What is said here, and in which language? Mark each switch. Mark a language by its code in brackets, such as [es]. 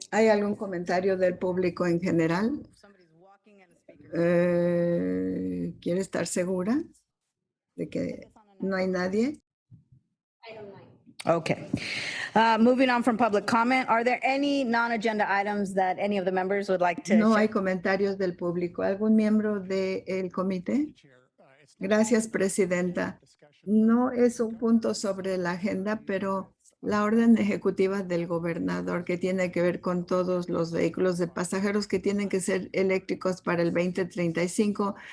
[es] ¿Hay algún comentario del público en general? ¿Quiere estar segura de que no hay nadie? Okay. [en] Moving on from public comment, are there any non-agenda items that any of the members would like to [es] No hay [en] share? [es] comentarios del público. ¿Algún miembro del comité? Gracias, presidenta. No es un punto sobre la agenda, pero la orden ejecutiva del gobernador que tiene que ver con todos los vehículos de pasajeros que tienen que ser eléctricos para el 2035.